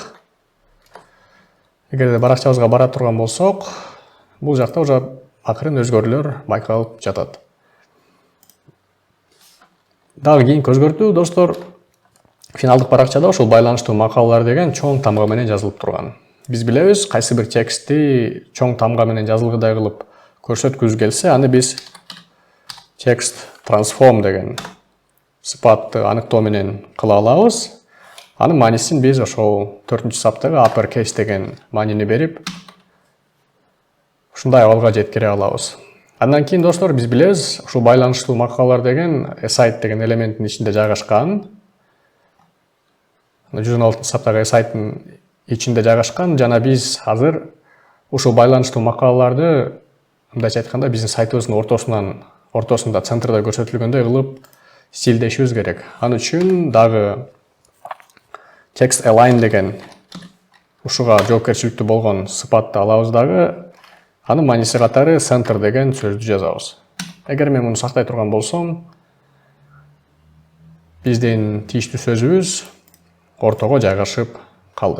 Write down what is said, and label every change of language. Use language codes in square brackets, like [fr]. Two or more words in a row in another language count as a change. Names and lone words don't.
[ky] Эгерде баракчабызга бара турган болсок, бул жакта уже акырын өзгөрүүлөр байкалып жатат. Дагы кийинки өзгөртүү достор, финалдык баракчада ошол байланыштуу макалалар деген чоң тамга менен жазылып турган. Биз билебиз, кайсы бир текстти чоң тамга менен жазылгыдай кылып көрсөткүбүз келсе, аны биз [en] text transform [ky] деген сыпатты аныктоо менен кыла алабыз. Анын маанисин биз ошол 4-саптагы [en] upper case [ky] деген маанини берип, ушундай абалга жеткире алабыз. Андан кийин достор биз билебиз, ушул байланыштуу макалалар деген aside деген элементтин ичинде жайгашкан. 116-саптагы aside-тын ичинде жайгашкан жана биз азыр ушул байланыштуу макалаларды мындайча айтканда биздин сайтыбыздын ортосунда центрда көрсөтүлгөндөй кылып стилдешибиз керек. Ал үчүн дагы [en] text align [ky] деген ушуга жоопкерчиликтүү болгон сыпатты алабыз дагы, анын мааниси катары center деген сөздү жазабыз. Эгер мен муну сактай турган болсом, биздин тийиштүү сөзүбүз ортого жайгашып калды.